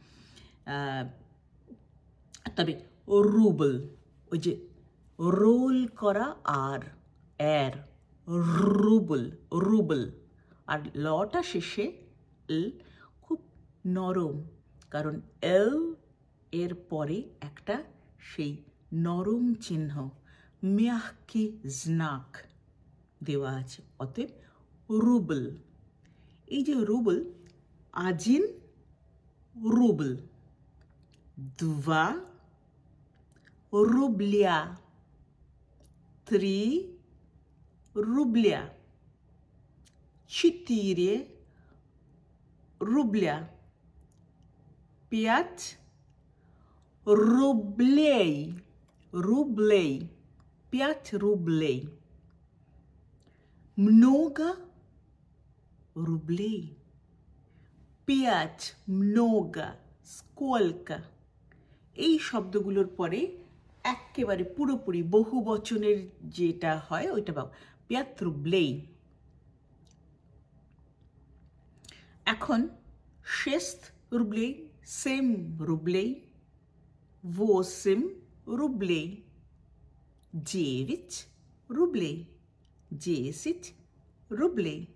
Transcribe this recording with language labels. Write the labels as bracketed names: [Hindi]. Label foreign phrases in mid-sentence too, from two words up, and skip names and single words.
[Bangla] তবে রুবল, ওই যে রোল করা আর এর, রুবল, রুবল, আর লটা শেষে এল, খুব নরম, কারণ এল এর পরে একটা সেই নরম চিহ্ন [Russian] мягкий знак [Bangla] দেওয়া আছে, অতএব রুবল। এই যে রুবল, [Russian] один рубль, два рубля, 3 рубля, 4 рубля, 5 рублей, рублей, 5 рублей, много рублей, 5, много, сколько। [Bangla] এই শব্দগুলোর পরে একেবারে পুরোপুরি বহু বচনের যেটা হয় ওইটা পাবো, 5 рублей। [Russian] এখন 6 рублей, 7 рублей, 8 рублей, 9 рублей, 10 рублей,